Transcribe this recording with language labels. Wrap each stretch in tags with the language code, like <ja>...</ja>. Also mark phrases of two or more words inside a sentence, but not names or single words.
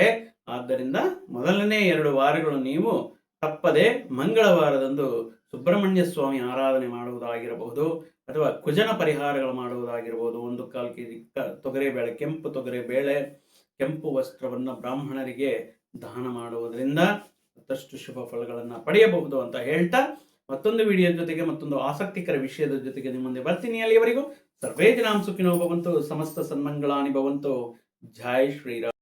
<kn>ಆದ್ದರಿಂದ ಮೊದಲನೇ 2 ವಾರಗಳು ನೀವು ತಪ್ಪದೆ ಮಂಗಳವಾರದಂದು ಸುಬ್ರಹ್ಮಣ್ಯ ಸ್ವಾಮಿ ಆರಾಧನೆ ಮಾಡುವುದಾಗಿರಬಹುದು, ಅಥವಾ ಕುಜನ ಪರಿಹಾರಗಳು ಮಾಡುವುದಾಗಿರಬಹುದು. 1 ಕಾಲು ಕೆಜಿ ತೊಗರಿಬೇಳೆ, ಕೆಂಪು ತೊಗರಿಬೇಳೆ, ಕೆಂಪು ವಸ್ತ್ರವನ್ನು ಬ್ರಾಹ್ಮಣರಿಗೆ ದಾನ ಮಾಡುವುದರಿಂದ ಮತ್ತಷ್ಟು ಶುಭ ಫಲಗಳನ್ನು ಪಡೆಯಬಹುದು ಅಂತ ಹೇಳ್ತಾ, ಮತ್ತೊಂದು ವಿಡಿಯೋ ಜೊತೆಗೆ, ಮತ್ತೊಂದು ಆಸಕ್ತಿಕರ ವಿಷಯದ ಜೊತೆಗೆ ನಿಮ್ಮ ಮುಂದೆ ಬರ್ತೀನಿ.</kn> <sa>ಅಲ್ಲಿಯವರೆಗೂ ಸರ್ವೇ ಜನಾಂ ಸುಖಿನೋ ಭವಂತು, ಸಮಸ್ತ ಸನ್ಮಂಗಳಾನಿ ಭವಂತು.</sa> <kn>ಜೈ ಶ್ರೀರಾಮ್.</kn>